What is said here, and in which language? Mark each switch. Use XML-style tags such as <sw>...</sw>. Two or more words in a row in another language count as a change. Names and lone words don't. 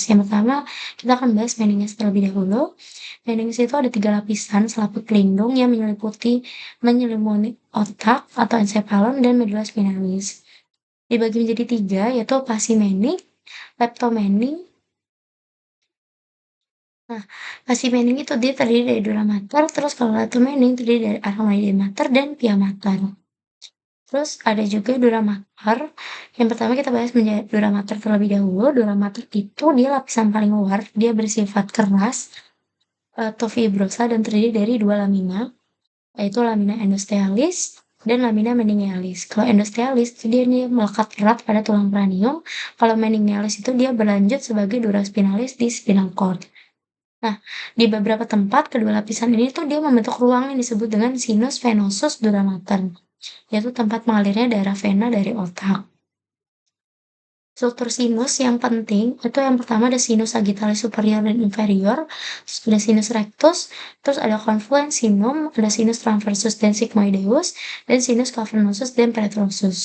<id>Yang pertama, kita akan bahas meninges terlebih dahulu. Meninges itu ada 3 lapisan selaput pelindung yang menyelimuti otak atau ensephalon dan medula spinalis. Dibagi menjadi 3, yaitu pasimening, leptomening. Nah, pasimening itu dia terdiri dari dura mater, terus kalau leptomening terdiri dari arachnoide mater dan pia mater. Terus ada juga dura mater. Yang pertama kita bahas dura mater terlebih dahulu. Dura mater itu dia lapisan paling luar, dia bersifat keras atau fibrosa dan terdiri dari 2 lamina, yaitu lamina endostealis dan lamina meningealis. Kalau endostealis itu dia melekat erat pada tulang kranium. Kalau meningealis itu dia berlanjut sebagai dura spinalis di</id> <en>spinal cord.</en> <id>Nah, di beberapa tempat kedua lapisan ini tuh dia membentuk ruang yang disebut dengan sinus venosus dura mater, yaitu tempat mengalirnya darah vena dari otak. Struktur sinus yang penting itu yang pertama ada sinus sagittalis superior dan inferior, terus ada sinus rectus, terus ada confluens sinum, ada sinus transversus dan sigmoideus, dan sinus cavernosus dan peretrosus.</id>